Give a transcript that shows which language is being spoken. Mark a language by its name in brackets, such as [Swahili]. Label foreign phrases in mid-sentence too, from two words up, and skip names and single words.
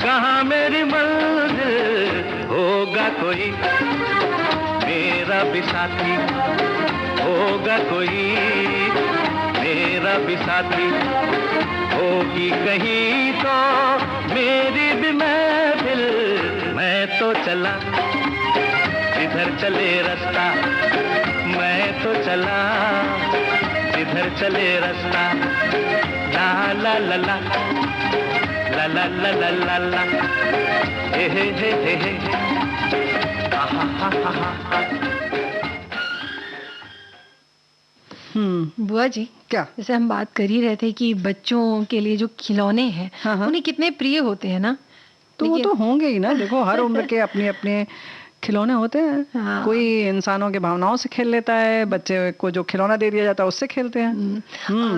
[Hindi] कहाँ मेरी मंजिल, होगा कोई मेरा भी साथी, होगा कोई मेरा भी साथी, होगी कहीं तो मेरी भी महफिल, मैं तो चला जिधर चले रास्ता, मैं तो चला जिधर चले रास्ता, ला ला ला ला ला ला ला ला ला ला, हे हे हे हे हे, हा हा हा हा। बुआ जी, क्या? जैसे हम बात कर ही रहे थे कि बच्चों के लिए जो खिलौने हैं, हाँ। उन्हें कितने प्रिय होते हैं ना। तो वो तो होंगे ही ना, देखो हर उम्र के अपने अपने खिलौने होते हैं। हाँ। कोई इंसानों के भावनाओं से खेल लेता है, बच्चे को जो खिलौना दे दिया जाता है उससे खेलते हैं।